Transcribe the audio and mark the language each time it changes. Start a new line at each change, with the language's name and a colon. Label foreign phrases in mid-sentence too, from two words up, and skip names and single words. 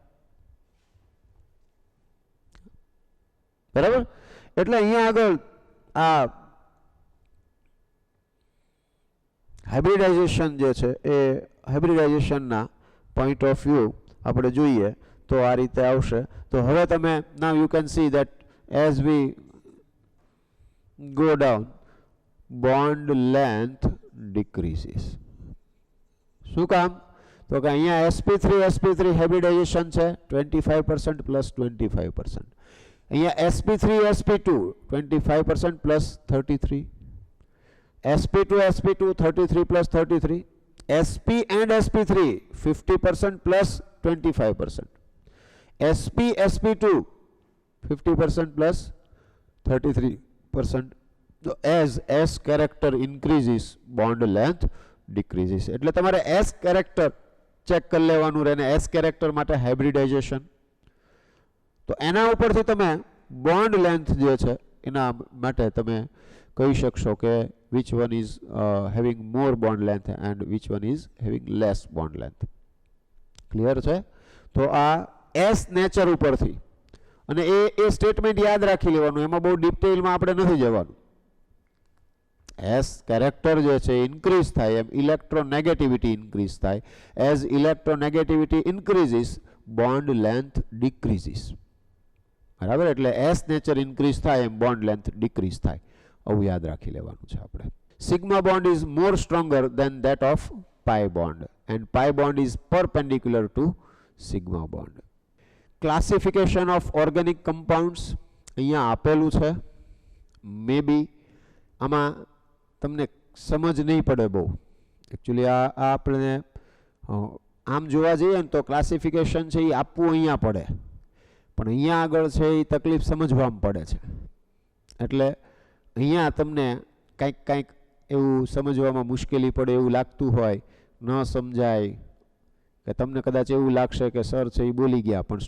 Gujarati: બરાબર એટલે અહીંયા આગળ આ હાઇબ્રિડાઇઝેશન જે છે એ હાઇબ્રિડાઇઝેશનના
English: point of view
Gujarati: આપણે જોઈએ તો આ રીતે આવશે તો હવે તમે
English: now you can see that as we go down bond length decreases
Gujarati: શું કામ તો કે અહીંયા sp3 હાઇબ્રિડાઇઝેશન છે 25% પ્લસ 25% અહીંયા sp3 sp2 25% પ્લસ 33 sp2 33 plus 33 sp and sp3 50% plus 25% sp sp2 50% plus
English: 33% so as s character increases bond length decreases
Gujarati: એટલે તમારે s character ચેક કરી લેવાનું રહે ને s character માટે હાઇબ્રિડાઇઝેશન તો એના ઉપરથી તમે
English: bond length
Gujarati: જે છે એના માટે તમે કહી શકશો કે
English: which one is having more bond length
Gujarati: and which one is having less bond length clear છે તો આ s નેચર ઉપરથી અને એ સ્ટેટમેન્ટ યાદ રાખી લેવાનું એમાં બહુ ડિટેલમાં આપણે નથી જવાનું s કેરેક્ટર જે છે ઇન્ક્રીઝ થાય એમ ઇલેક્ટ્રોનેગેટિવિટી ઇન્ક્રીઝ થાય
English: as electronegativity increases bond length decreases
Gujarati: બરાબર એટલે s નેચર ઇન્ક્રીઝ થાય એમ
English: bond length
Gujarati: ડિક્રીઝ થાય આવું યાદ રાખી લેવાનું છે આપણે
English: sigma bond is more stronger than that of pi bond and pi bond is perpendicular to sigma bond classification of organic compounds
Gujarati: અહીંયા આપેલું છે maybe આમાં તમને સમજ નહીં પડે બહુ એકચ્યુઅલી આ આપણે આમ જોવા જઈએ ને તો ક્લાસિફિકેશન છે એ આપવું અહીંયા પડે પણ અહીંયા આગળ છે એ તકલીફ સમજવામાં પડે છે એટલે અહીંયા તમને કંઈક એવું સમજવામાં મુશ્કેલી પડે એવું લાગતું હોય ન સમજાય કે તમને કદાચ એવું લાગશે કે સર છે એ બોલી ગયા પણ